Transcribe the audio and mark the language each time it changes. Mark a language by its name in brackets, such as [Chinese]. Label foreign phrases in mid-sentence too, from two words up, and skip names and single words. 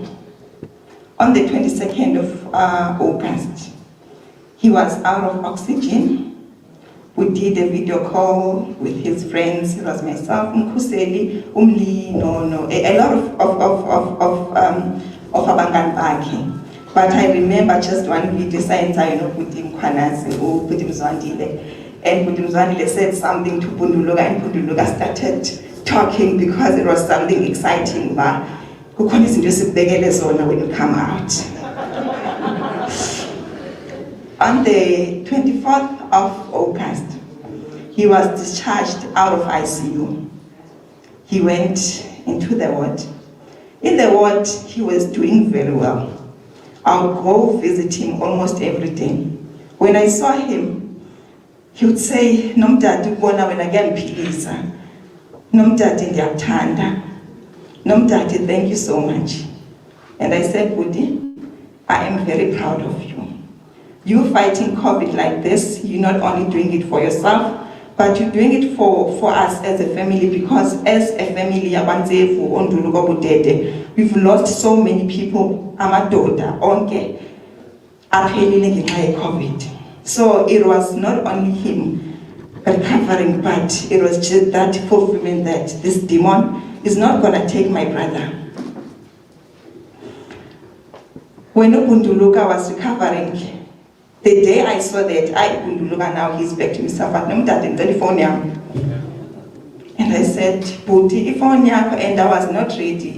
[English] On the 22nd of August, he was out of oxygen. We did a video call with his friends. It was myself, Mkuseli, Umli, a lot of [Zulu] abangani bakhe. [English] But I remember just one video saying, put him Kwanase or put him Zwandile. And Mzwanile said something to Nduluka, and Nduluka started talking because it was something exciting. But when you come out. On the 24th of August, he was discharged out of ICU. He went into the ward. In the ward, he was doing very well. I would go visit him almost every day. When I saw him, he would say, [Zulu] Nomdadi bona wena ngiyaphilisa. [Xhosa] Nomdadi ndiyakuthanda. Nomdadi, [English] thank you so much. And I said, Budi, I am very proud of you. You fighting COVID like this, you're not only doing it for yourself, but you're doing it for us as a family, because as a family, we've lost so many people. [Xhosa] Amadoda, onke, [English] COVID. So it was not only him recovering, but it was just that fulfillment that this demon is not going to take my brother. When Nduluka was recovering, the day I saw that, Nduluka now he's back to himself, and I said, Buti, and I was not ready.